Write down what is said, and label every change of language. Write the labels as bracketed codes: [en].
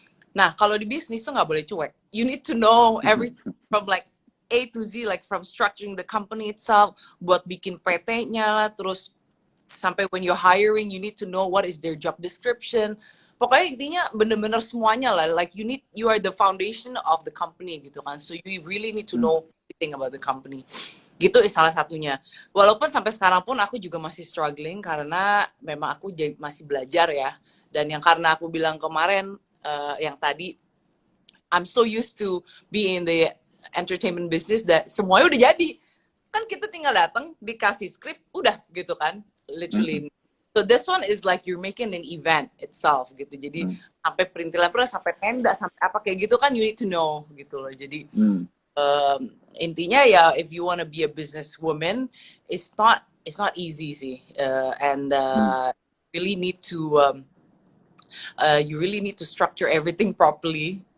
[id] Nah, kalau di bisnis tuh nggak boleh cuek. [en] You need to know everything from like A to Z, like from structuring the company itself, [id] buat bikin PT-nya lah, terus sampai [en] when you're hiring, you need to know what is their job description. [id] Pokoknya intinya bener-bener semuanya lah. [en] Like you are the foundation of the company gitu kan. So you really need to know everything about the company. [id] Gitu salah satunya. Walaupun sampai sekarang pun aku juga masih struggling karena memang aku masih belajar ya. Dan yang karena aku bilang kemarin yang tadi, [en] I'm so used to being in the entertainment business that [id] semuanya udah jadi. Kan kita tinggal datang, dikasih skrip, udah gitu kan. [en] Literally. So this one is like you're making an event itself [id] gitu. Jadi sampai perintilan, sampai tenda, sampai apa kayak gitu kan [en] you need to know [id] gitu loh. Jadi intinya ya [en] if you want to be a businesswoman, it's not easy sih. And really need to you really need to structure everything properly.